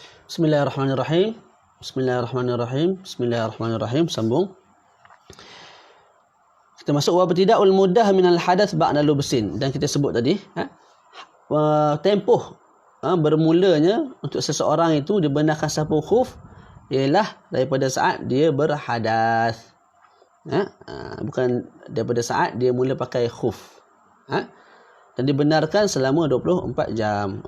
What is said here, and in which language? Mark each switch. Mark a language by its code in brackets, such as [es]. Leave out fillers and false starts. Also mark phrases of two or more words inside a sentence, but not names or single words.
[ar] بسم الله الرحمن الرحيم بسم الله الرحمن الرحيم بسم الله الرحمن الرحيم. [ms] Sambung. Kita masuk [ar] وابتداء المدة من الحدث بعد لبس, [ms] dan kita sebut tadi tempoh bermulanya untuk seseorang itu dibenarkan sapu khuf ialah daripada saat dia berhadas. Bukan daripada saat dia mula pakai khuf. Dan dibenarkan selama 24 jam.